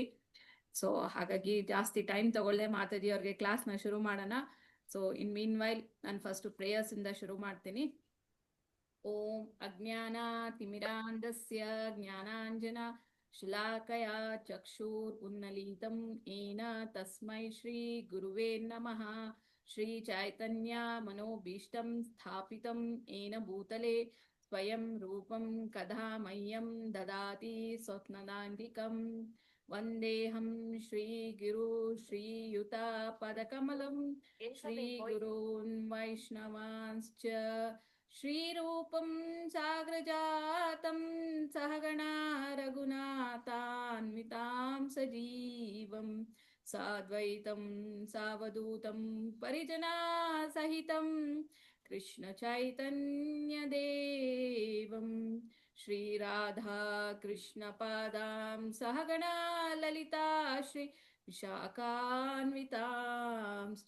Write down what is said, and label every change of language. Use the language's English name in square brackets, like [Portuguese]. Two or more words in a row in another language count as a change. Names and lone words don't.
[Kannada] ಸೊ ಹಾಗಾಗಿ ಜಾಸ್ತಿ ಟೈಮ್ ತಗೊಳ್ಳೆ ಮಾತಾಜಿ ಅವ್ರಿಗೆ ಕ್ಲಾಸ್ನ ಶುರು ಮಾಡೋಣ. [English] so in mean while [Kannada] ನಾನು [English] first prayers [Kannada] ಇಂದ ಶುರು ಮಾಡ್ತೀನಿ. [Sanskrit] ಓಂ ಅಜ್ಞಾನ ತಿಮಿರಾಂಧಸ್ಯ ಜ್ಞಾನಾಂಜನ ಶುಲಾಕಯ ಚಕ್ಷುರ್ ಉನ್ನಲೀತಂ ಏನ ತಸ್ಮೈ ಶ್ರೀ ಗುರುವೇ ನಮಃ. ಶ್ರೀ ಚೈತನ್ಯ ಮನೋಭೀಷ್ಟಂ ಸ್ಥಾಪಿತಂ ಏನ ಭೂತಲೆ ಸ್ವಯಂ ರೂಪಂ ಕದಾ ಮಹ್ಯಂ ದದಾತಿ ಸ್ವಪ್ನದಾಂತಿಕಂ. ವಂದೇಹಂ ಶ್ರೀ ಗುರು ಶ್ರೀಯುತ ಪದಕಮಲಂ ಶ್ರೀ ಗುರೂನ್ ವೈಷ್ಣವಾಂಶ್ಚ ಶ್ರೀರೂಪಂ ಸಾಗ್ರಜಾತಂ ಸಹಗಣಾ ರಘುನಾಥಾನ್ವಿತಾಂ ಸಜೀವಂ ಸಾದ್ವೈತಂ ಸಾವಧೂತಂ ಪರಿಜನಾ ಸಹಿತಂ ಕೃಷ್ಣ ಚೈತನ್ಯ ದೇವಂ ಶ್ರೀ ರಾಧಾ ಕೃಷ್ಣ ಪಾದಾಂ ಸಹಗಣಾ ಲಲಿತಾ ಶ್ರೀ ವಿಶಾಖಾನ್ವಿತಾಂಶ್ಚ.